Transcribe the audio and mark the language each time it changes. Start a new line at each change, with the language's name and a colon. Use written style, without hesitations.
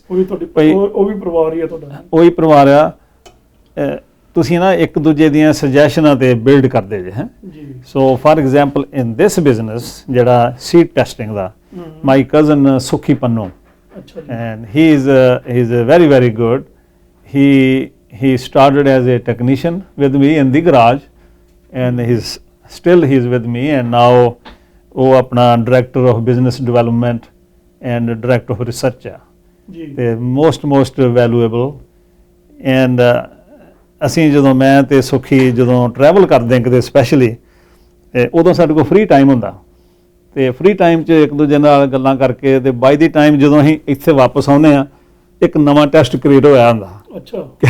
Punjabi: ਉਹ ਵੀ ਪਰਿਵਾਰ ਹੀ ਆ ਤੁਹਾਡਾ? ਉਹੀ ਪਰਿਵਾਰ ਆ। ਤੁਸੀਂ ਨਾ ਇੱਕ ਦੂਜੇ ਦੀਆਂ ਸੁਜੈਸ਼ਨਾਂ ਤੇ ਬਿਲਡ ਕਰਦੇ ਜੇ ਹੈ।
English: so for example in this business
Punjabi: ਜਿਹੜਾ ਸੀਡ ਟੈਸਟਿੰਗ ਦਾ,
English: my cousin
Punjabi: ਸੁਖੀ Pannu,
English: and he is very very good. He started as a technician with me in the garage, and he's with me, and now
Punjabi: ਉਹ ਆਪਣਾ
English: director of business development and director of research
Punjabi: ਆ ਤੇ
English: Most valuable.
Punjabi: And ਅਸੀਂ ਜਦੋਂ ਮੈਂ ਤੇ ਸੁਖੀ ਜਦੋਂ ਟਰੈਵਲ ਕਰਦੇ ਕਿਤੇ ਸਪੈਸ਼ਲੀ, ਉਦੋਂ ਸਾਡੇ ਕੋਲ ਫ੍ਰੀ ਟਾਈਮ ਹੁੰਦਾ, ਤੇ ਫ੍ਰੀ ਟਾਈਮ 'ਚ ਇੱਕ ਦੂਜੇ ਨਾਲ ਗੱਲਾਂ ਕਰਕੇ, ਤੇ
English: by the time
Punjabi: ਜਦੋਂ ਅਸੀਂ ਇੱਥੇ ਵਾਪਸ ਆਉਂਦੇ ਆ ਇੱਕ ਨਵਾਂ ਟੈਸਟ ਕ੍ਰੀਏਟ ਹੋਇਆ ਹੁੰਦਾ। ਅੱਛਾ।